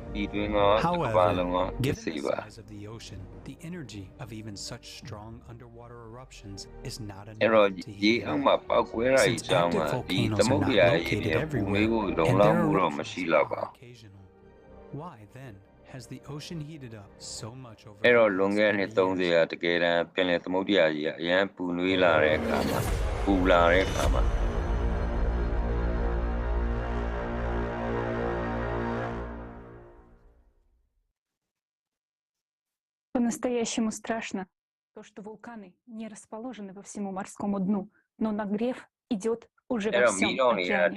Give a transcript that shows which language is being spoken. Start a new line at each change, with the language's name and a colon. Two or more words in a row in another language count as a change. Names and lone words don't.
English: However, given the size of the ocean, the energy of even such strong underwater eruptions is not enough to heat it up. Since active volcanoes are not located everywhere, and their eruptions are occasional, why then has the ocean heated up so much over the last 30 years?
Burmese: တကယ်တမ်းပင်လယ်သမုဒ္ဒရာကြီးကအရန်ပူနွေးလာတဲ့အခါမှာပူလာတဲ့အခါမှာ
Russian: По-настоящему страшно то, что вулканы не расположены по всему морскому дну, но нагрев идет уже во всем океане.